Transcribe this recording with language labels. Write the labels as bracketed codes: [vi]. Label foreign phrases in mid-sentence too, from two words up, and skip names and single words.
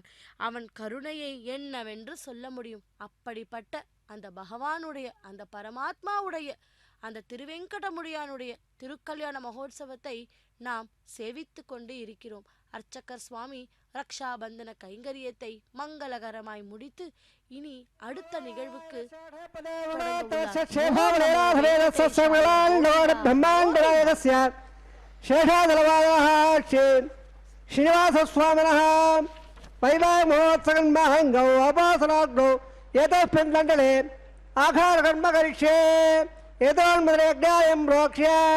[ta] அவன் கருணையை என்னவென்று சொல்ல முடியும்? அப்படிப்பட்ட அந்த பகவானுடைய அந்த பரமாத்மாவுடைய அந்த திருவெங்கடமுடியானுடைய திருக்கல்யாண மகோத்சவத்தை நாம் சேவித்து கொண்டு இருக்கிறோம். அர்ச்சகர் சுவாமி ரக்ஷாபந்தன கைங்கரியத்தை மங்களகரமாய் முடித்து இனி அடுத்த நிகழ்வுக்கு [sa] श्रीनिवास स्वामिनः वैवाह महोत्सवन्महङ्गौ अपासनाग्नौ एतस्मिन् मण्डले आघारकर्म करिष्ये एतोन्मदरेज्ञायं प्रोक्ष्य